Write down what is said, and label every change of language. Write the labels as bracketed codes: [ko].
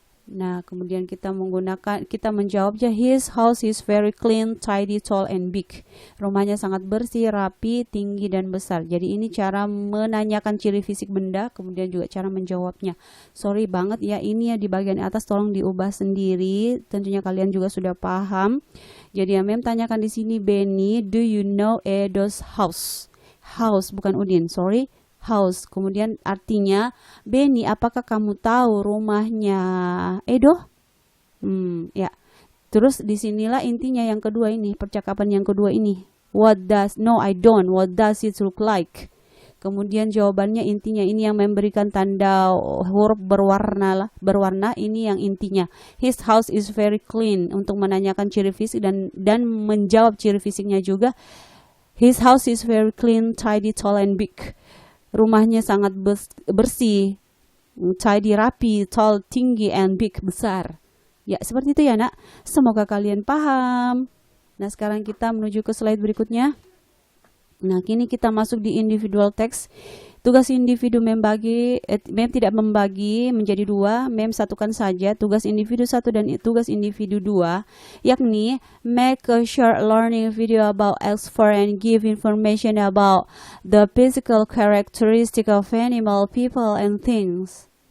[id] Nah, kemudian kita menjawabnya, [en] his house is very clean, tidy, tall, and big. [id] Rumahnya sangat bersih, rapi, tinggi, dan besar. Jadi ini cara menanyakan ciri fisik benda, kemudian juga cara menjawabnya. Sorry banget ya, ini ya di bagian atas tolong diubah sendiri. Tentunya kalian juga sudah paham. Jadi yang Mem tanyakan di sini, Benny, [en] do you know Edo's house? [id] House bukan Udin, sorry. house. Kemudian artinya, Benny, apakah kamu tahu rumahnya Edo? Ya. Terus disinilah intinya yang kedua ini, percakapan yang kedua ini. [en] No, I don't. What does it look like? [id] Kemudian jawabannya intinya ini yang memberikan tanda huruf berwarna ini yang intinya. [en] His house is very clean, [id] untuk menanyakan ciri fisik dan menjawab ciri fisiknya juga. [en] His house is very clean, tidy, tall and big. [id] Rumahnya sangat bersih, tidy, rapi, tall, tinggi, and big, besar. Ya, seperti itu ya nak. Semoga kalian paham. Nah, sekarang kita menuju ke slide berikutnya. Nah, kini kita masuk di individual text. Tugas individu mem tidak membagi menjadi dua, mem satukan saja tugas individu 1 dan tugas individu 2, yakni [en] make a short learning video about X4 and give information about the physical characteristic of animal, people, and things.